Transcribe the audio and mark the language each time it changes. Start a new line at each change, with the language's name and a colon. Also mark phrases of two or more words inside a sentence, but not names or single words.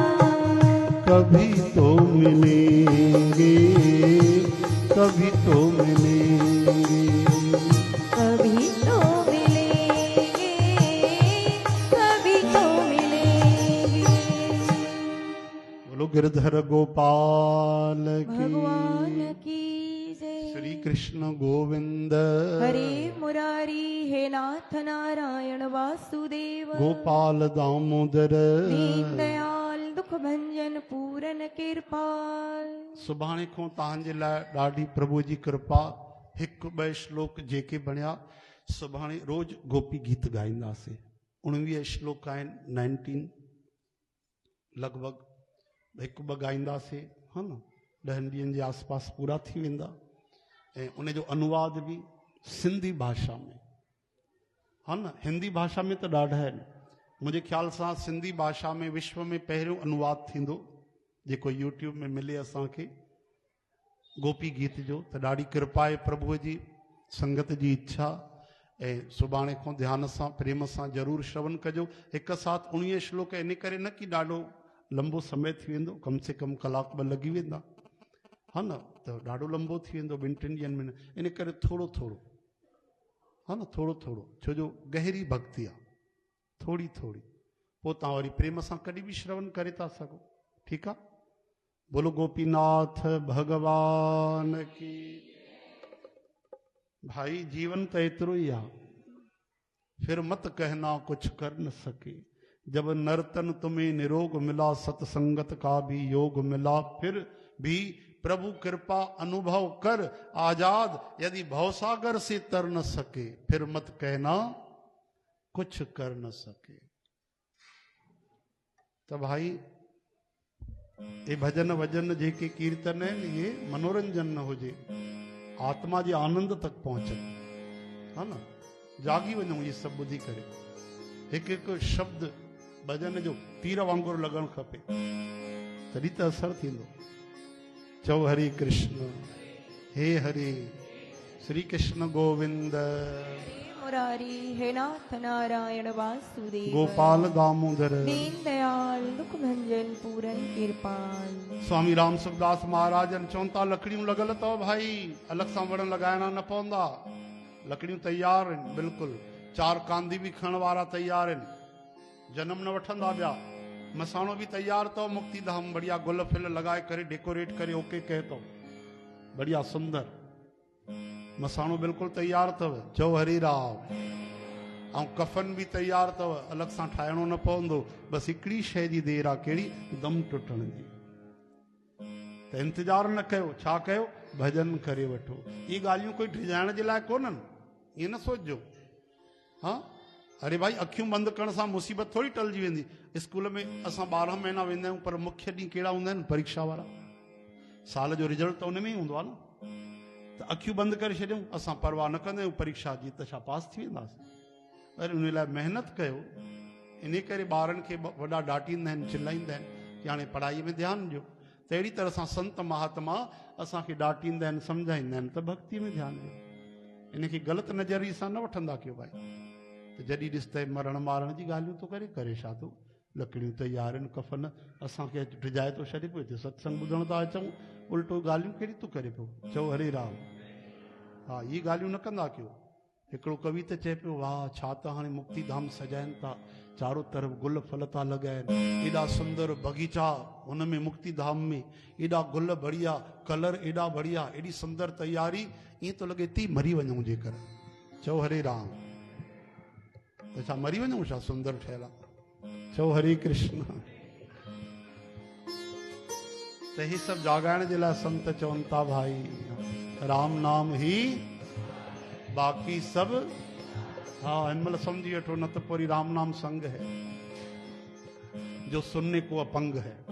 Hindi: कभी तो मिलेंगे कभी तो मिलेंगे, कभी तो मिलेंगे कभी तो मिलेंगे। बोलो गिरधर गोपाल की, भगवान की जय। श्री कृष्ण गोविंद, हरे मुरारी हे नाथ नारायण वासुदेव। गोपाल दामोदर, दीन दयाल दुख भंजन पूरन कृपाल।
Sindhi: सुभाणे खां तव्हांजे लाइ ॾाढी प्रभु जी कृपा, हिकु ॿ श्लोक जेके बणिया सुभाणे रोज़ गोपी गीत ॻाईंदासीं। 19 श्लोक आहिनि, 19 लॻभॻि हिकु ॿ ॻाईंदासीं, हा न, 10 ॾींहंनि जे आसपास पूरा थी वेंदा। ऐं उनजो अनुवाद बि सिंधी भाषा में, हा न, हिंदी भाषा में त ॾाढा आहिनि। मुंहिंजे ख़्याल सां सिंधी भाषा में विश्व में पहिरियों अनुवाद थींदो जेको यूट्यूब में मिले असांखे गोपी गीत जो। त ॾाढी कृपा आहे प्रभुअ जी, संगत जी इच्छा। ऐं सुभाणे खां ध्यान सां प्रेम सां ज़रूरु श्रवण कजो। हिकु साथ 19 श्लोक इन करे न कि ॾाढो लंबो समय थी वेंदो, कम से कम कलाक ॿ लॻी वेंदा, हा न, त ॾाढो लंबो थी वेंदो 2-3 ॾींहंनि में। इन करे थोरो थोरो, हा न, थोरो थोरो, छो जो गहरी भक्ति आहे, थोड़ी थोड़ी, पोइ तव्हां वरी प्रेम सां कॾहिं बि श्रवण करे था सघो। ठीकु आहे।
Hindi: बोलो गोपीनाथ भगवान की।
Sindhi: भाई जीवन तो एतिरो ही आ,
Hindi: फिर मत कहना कुछ कर न सके। जब नर्तन तुम्हें निरोग मिला, सत्संगत का भी योग मिला, फिर भी प्रभु कृपा अनुभव कर आजाद, यदि भवसागर से तर न सके, फिर मत कहना कुछ कर न सके।
Sindhi: तो भाई ये भजन वजन जेके कीर्तन है ये मनोरंजन न हुजे, आत्मा जे आनंद तक पहुंचन, है ना, जागी वञूं ये सब ॿुधी करे। हिकु हिकु शब्द भजन जो तीर वांगुरु लॻणु खपे, तॾहिं त असर थींदो।
Hindi: चओ हरे कृष्ण, हे हरे श्री कृष्ण गोविंद, मुरारी हे नाथ नारायण वासुदेव। गोपाल दामोदर, दीन दयाल दुख भंजन पूरन कृपाल।
Sindhi: स्वामी राम सुखदास महाराजन चवनि था लकड़ियूं लॻल अथव भाई, अलॻि सां वण लॻाइणा न पवंदा, लकड़ियूं तैयार आहिनि बिल्कुलु, 4 कांदी बि खणण वारा तैयार आहिनि, जन्म न वठंदा ॿिया। मसाणो भी तैयार तो, मुक्ति धाम बढ़िया गुल फिल लगाए करे डेकोरेट करे ओके कहे तो, बढ़िया सुंदर मसाणो बिल्कुल तैयार तव। चओ हरि राम। ऐं कफन भी तैयार तव, अलग सां ठाहिणो न पवंदो, बस हिकड़ी शइ जी देर आहे, कहिड़ी, दम टुटण जी। त इंतजार न कयो, छा कयो, भजन करे वठो। ये ॻाल्हियूं कोई डिजाइण जे लाइ कोन्हनि, ये न सोचो। हाँ, अरे भाई अखियूं बंद करण सां मुसीबत थोड़ी टलजी वेंदी। स्कूल में असां 12 महीना वेंदा आहियूं, पर मुख्य ॾींहुं कहिड़ा हूंदा आहिनि, परीक्षा वारा। साल जो रिजल्ट त उन में ई हूंदो आहे न। त अखियूं बंदि करे छॾियूं, असां परवाह न कंदा आहियूं परीक्षा जी, त छा पास थी वेंदासीं? अरे उन लाइ महिनत कयो। इन करे ॿारनि खे वॾा डांटींदा आहिनि, चिलाईंदा आहिनि कि हाणे पढ़ाईअ में ध्यानु ॾियो। त अहिड़ी तरह सां संत महात्मा असांखे डांटींदा आहिनि, सम्झाईंदा आहिनि त भक्ति में ध्यानु ॾियो। इनखे ग़लति नज़रिए सां न वठंदा कयो भाई। त जॾहिं ॾिस त मरण मारण जी ॻाल्हियूं थो करे छा थो? लकड़ियूं तयार आहिनि, कफ़न असांखे डिॼाए थो छॾे पियो, हिते सत्संग ॿुधण था अचूं, उल्टो ॻाल्हियूं कहिड़ी तूं करे पियो? चओ हरे राम। हा, इहे ॻाल्हियूं न कंदा कयो। हिकिड़ो कवि त चए पियो, वाह छा त हाणे मुक्ति धाम सजाइनि था, चारों तरफ़ गुल फल था लॻाइनि, एॾा सुंदर बगीचा हुन में मुक्ति धाम में, एॾा गुल बढ़िया, कलर एॾा बढ़िया, एॾी सुंदर तयारी, ईअं थो लॻे थी मरी वञूं जेकर। चओ हरे राम। त छा मरी वञूं छा? सुंदर ठहियल आहे। चओ हरे कृष्ण। त ही सभु जाॻाइण जे लाइ संत चवनि था भाई राम नाम ही बाक़ी सब। हाँ, हिनमल समझी वठो,
Hindi: न तो पूरी राम नाम संग है जो सुनने को अपंग है।